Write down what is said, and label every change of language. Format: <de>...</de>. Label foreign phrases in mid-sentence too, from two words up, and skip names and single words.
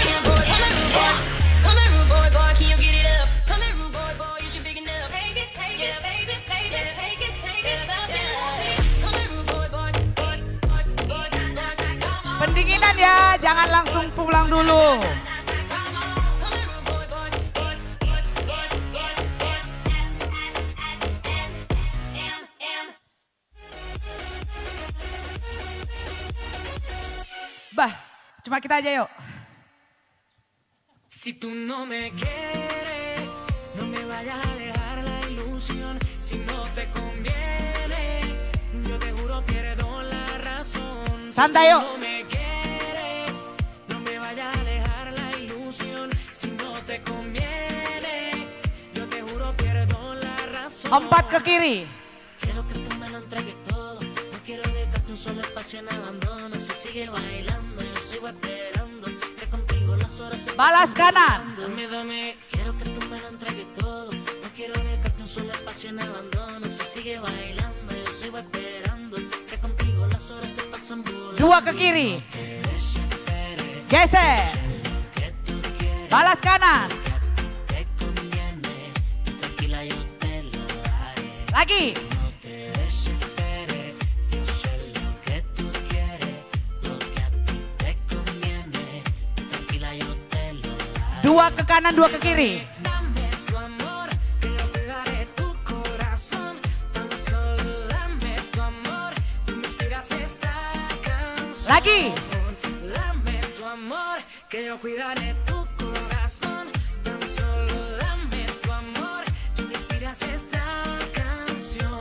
<id>Pendinginan ya, jangan langsung pulang dulu. Bah, cuma kita aja yuk.</id> <es>Si tú no me quieres, no me vayas a dejar la ilusión. Si no te conviene, yo te juro pierdo la razón.</es> <id>Santai yuk.</id> <es>Si tú no me quieres, no me vayas a dejar la ilusión. Si no te conviene, yo te juro pierdo la razón.</es> <id>4 ke kiri.</id> <es>Quiero que tú me lo entregues todo. No quiero dejarte un solo espacio en abandono. Si sigue bailando, yo sigo esperando. Que contigo las horas se</es> <id>Balas kanan.</id> <es>Dame, dame, quiero que tú me lo entregues todo. No quiero dejarte un solo espacio en abandono. Si sigue bailando, yo sigo esperando. Que contigo las horas se pasan volando.</es> <id>2 ke kiri. Geser. Balas kanan.</id> <es>Te conviene, tranquila yo te lo daré.</es> <id>Lagi.</id> <es>No te desesperes, yo sé lo que tú quieres. Lo que a ti te conviene, tranquila yo te lo daré.</es> <id>2 ke kanan, 2 ke kiri.</id> <es>Dame tu amor, que yo cuidaré tu corazón. Tan solo dame tu amor, tú me inspiras esta canción.</es> <id>Lagi.</id> <es>Dame tu amor, que yo cuidaré tu corazón. Tan solo dame tu amor, tú me inspiras esta canción.</es>